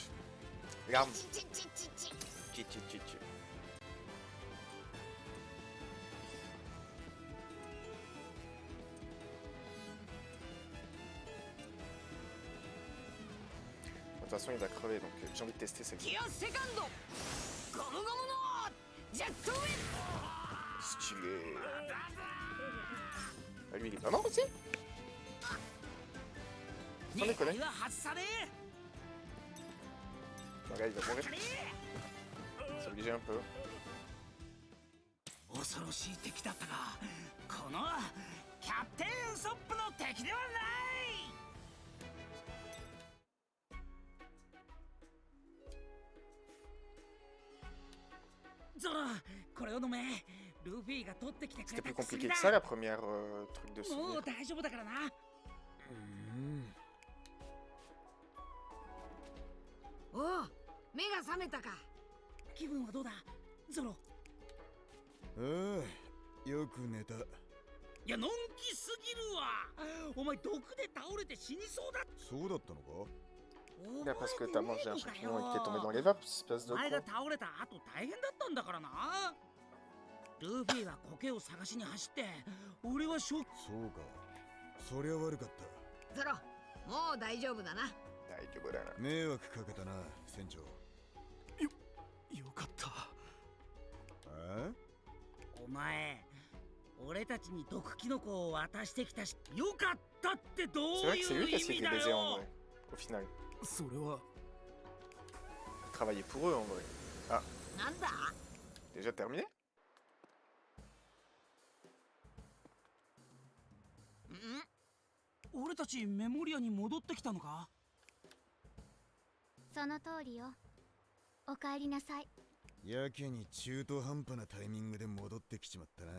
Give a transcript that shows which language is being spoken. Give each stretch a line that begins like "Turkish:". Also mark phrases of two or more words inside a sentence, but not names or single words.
French: Regarde. Tchi. でtoute façon, il va crever, donc j'ai envie de tester ça.
Japanese: キアセカンドゴムゴムのジェットウィン
French: Stylé. Ah, lui, il est pas mort aussi? Sans déconner.
Japanese: 狙いは外さねえ。
French: Regarde, il va mourir. S'obliger un peu.
Japanese: 恐ろしい敵だったが、このキャプテンウソップの敵ではない。ゾロ、これを飲め。ルフィが取ってきてく
French: C'était
Japanese: れ
French: plus
Japanese: た
French: compliqué
Japanese: 薬
French: que
Japanese: だ。
French: ça la première truc de
Japanese: も
French: souvenir.
Japanese: う大丈夫だからな。おう目が覚めたか。気分はどうだ、ゾロ。ああ、よく寝た。いや、のんきすぎるわ。お前毒で倒れて死にそうだ。そうだったのか？
French: Là, parce que t'as mangé un champignon et que t'es tombé dans les vapes, espèce de
Japanese: お前が
French: con.
Japanese: 倒れた後大変だったんだからな。ルフィは苔を探しに走って、俺はショック。そうか。そりゃ悪かった。ゾロもう大丈夫だな。大丈夫だな。迷惑かけたな、船長。よかった。あ？お前、俺たちに毒キノコを渡してきたし、よかったってど
French: C'est
Japanese: う
French: vrai que c'est
Japanese: いう
French: lui qui a
Japanese: 意
French: essayé
Japanese: 味
French: de les
Japanese: だ
French: baiser en
Japanese: よ。
French: vrai, au final.
Japanese: それは
French: Travailler pour eux en vrai. Ah,
Japanese: なんだ
French: déjà terminé?
Japanese: 俺たちメモリアに戻ってきたのか？その通りよ。お帰りなさい。やけに中途半端なタイミングで戻ってきちまったな。